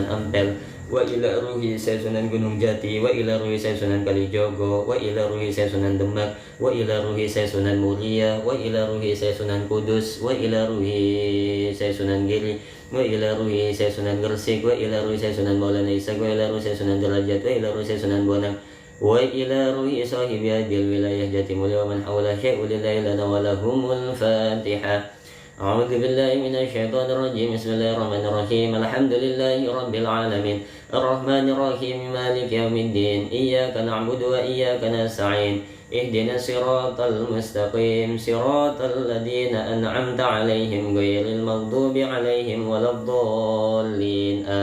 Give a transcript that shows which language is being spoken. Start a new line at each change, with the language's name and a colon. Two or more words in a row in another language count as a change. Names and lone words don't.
Arabic: أمبيل وإلى روح سونن غونونغ جاتي وإلى روح سونن كاليجوغو وإلى روح سونن ديماك وإلى روح سونن موريا وإلى روح سونن قدس وإلى روح سونن غيري وإلى روح سونن غريسيك وإلى روح سونن مولانا عيسى وإلى روح سونن دراجات وإلى روح سونن بونانغ وإلى روح صاحب عدل ولاية جاتيموليا ومن حول شيء لله لنا ولهم الفاتحة. أعوذ بالله من الشيطان الرجيم. بسم الله الرحمن الرحيم. الحمد لله رب العالمين، الرحمن الرحيم، مالك يوم الدين، إياك نعبد وإياك نستعين. اهدنا الصراط المستقيم، صراط الذين أنعمت عليهم غير المغضوب عليهم ولا الضالين.